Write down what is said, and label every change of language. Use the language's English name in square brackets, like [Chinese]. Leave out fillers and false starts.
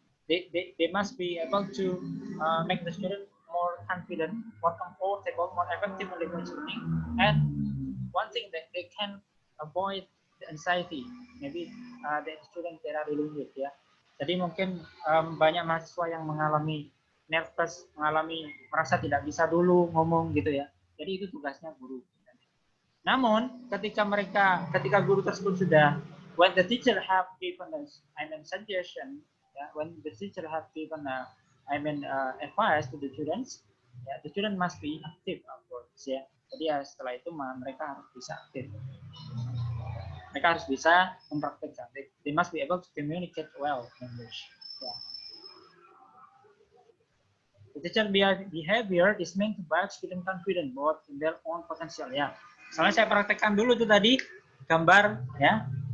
[English] They must be able to make the student more confident, more comfortable, more effective in language learning. And one thing that they can avoid the anxiety, maybe the student that are dealing with ya. [Indonesian] Jadi mungkin banyak mahasiswa yang mengalami nervous, merasa tidak bisa dulu ngomong gitu ya. Jadi itu tugasnya guru. Namun ketika guru tersebut sudah, [English] when the teacher have given us, suggestion. Yeah, when the teacher have given advice to the students, ya, the student must be active afterwards, ya. [Indonesian] Jadi ya setelah itu mereka harus bisa aktif. Mereka harus bisa mempraktekkan. [English] They must be able to communicate well in English. Yeah. The teacher behavior is meant to build student confidence both in their own potential. [Indonesian] Ya, misalnya saya praktekkan dulu tuh tadi gambar, ya.